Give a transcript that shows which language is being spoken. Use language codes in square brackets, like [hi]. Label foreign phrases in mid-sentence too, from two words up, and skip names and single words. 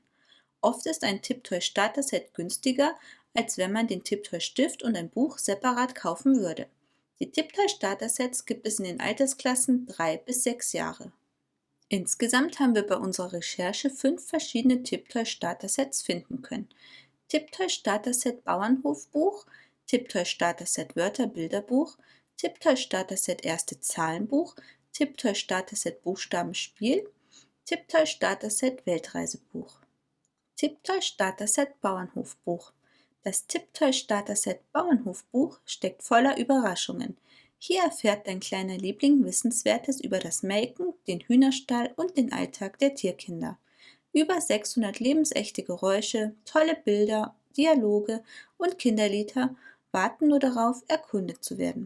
[de] Oft ist ein Tipptoy Starter-Set günstiger, als wenn man den Tipptoy Stift und ein Buch separat kaufen würde. Die Tipptoy Starter-Sets gibt es in den Altersklassen 3 bis 6 Jahre. Insgesamt haben wir bei unserer Recherche 5 verschiedene Tipptoy Starter-Sets finden können. Tipptoy Starter-Set Bauernhofbuch, Tipptoy Starter-Set Wörter-Bilderbuch, Tipptoy Starter-Set Erste Zahlenbuch, Tipptoy Starter-Set Buchstabenspiel, Tipptoy Starter-Set Weltreisebuch. Tipptoy Starter-Set Bauernhofbuch. Das Tipptoy Starter-Set Bauernhofbuch steckt voller Überraschungen. Hier erfährt dein kleiner Liebling Wissenswertes über das Melken, den Hühnerstall und den Alltag der Tierkinder. Über 600 lebensechte Geräusche, tolle Bilder, Dialoge und Kinderlieder warten nur darauf, erkundet zu werden.